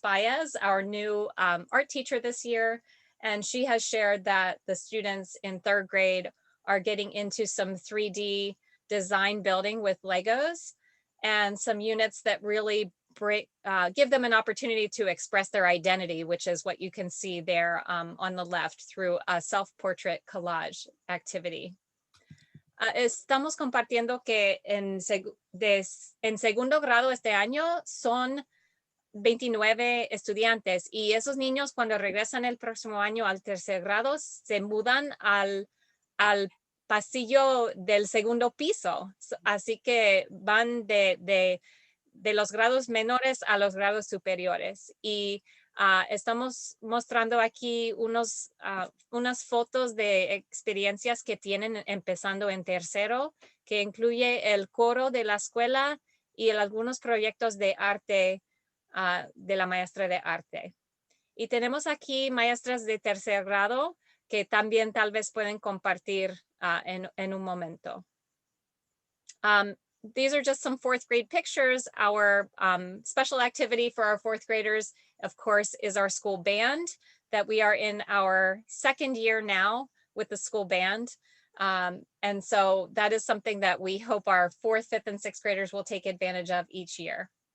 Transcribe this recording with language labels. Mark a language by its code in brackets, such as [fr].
[en] Baez, our new art teacher this year. And she has shared that the students in third grade are getting into some 3D design building with Legos and some units that really give them an opportunity to express their identity, which is what you can see there on the left through a self-portrait collage activity. [es] Estamos compartiendo que en segundo grado este año son 29 estudiantes, y esos niños cuando regresan el próximo año al tercer grado se mudan al pasillo del segundo piso. Así que van de los grados menores a los grados superiores. Y estamos mostrando aquí unas fotos de experiencias que tienen empezando en tercero, que incluye el coro de la escuela y algunos proyectos de arte de la maestra de arte. Y tenemos aquí maestras de tercer grado que también tal vez pueden compartir en un momento. [en] These are just some fourth grade pictures. Our special activity for our fourth graders, of course, is our school band, that we are in our second year now with the school band. And so that is something that we hope our fourth, fifth, and sixth graders will take advantage of each year.